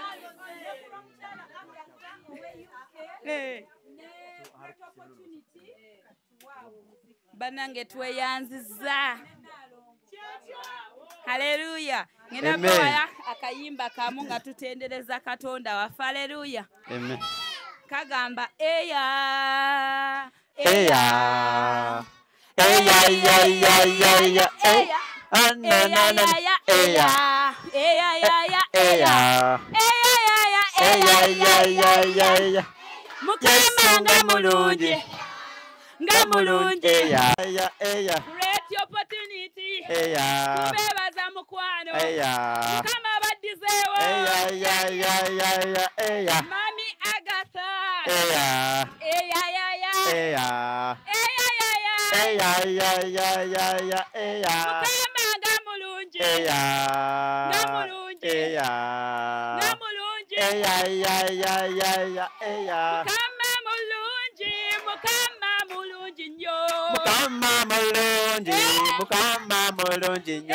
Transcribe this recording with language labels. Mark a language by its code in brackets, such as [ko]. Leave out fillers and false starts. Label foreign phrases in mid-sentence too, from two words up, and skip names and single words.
[lg] Banange tweyanziza. Haleluya. Ngenda kwaya akayimba kamu nga tutendereza Katonda waffe. Haleluya. Amen. Kagamba eya eya eya eya eya eya eya eya anana eya eya eya eya eya eya eya eya Mukama nga mulungi eya eya eya [en] great opportunity eya [lg] kubebaza mukwano eya Mukama abaddizeewo eya eya eya eya eya Mami Agatha eya eya eya eya eya eya eya eya Mukama nga mulungi eya eya eya eya eya eya eya Mukama mulungi nnyo Mukama mulungi, Mukama mulungi nnyo.